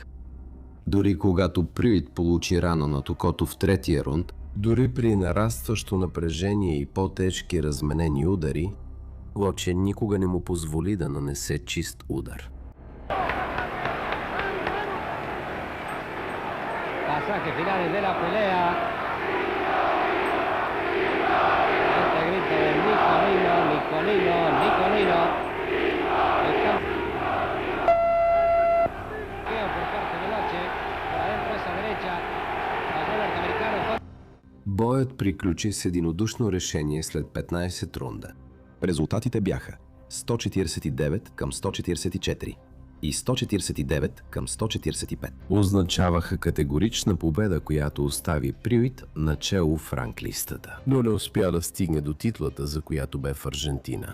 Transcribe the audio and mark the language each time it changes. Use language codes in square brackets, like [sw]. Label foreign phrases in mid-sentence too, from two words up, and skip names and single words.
[bg] Дори когато Прюит получи рана на токото в третия рунд, дори при нарастващо напрежение и по-тежки разменени удари, Лоче никога не му позволи да нанесе чист удар. [es] Pasajes finales de la pelea. Este grito de Nicolino, Nicolino, Nicolino. Por parte de Loche, por adentro esa derecha. Pasó el norteamericano. [bg] Боят приключи с единодушно решение след 15 рунда. Резултатите бяха 149 към 144 и 149 към 145. Означаваха категорична победа, която остави Прюит начело в ранглистата, но не успя да стигне до титлата, за която бе в Аржентина.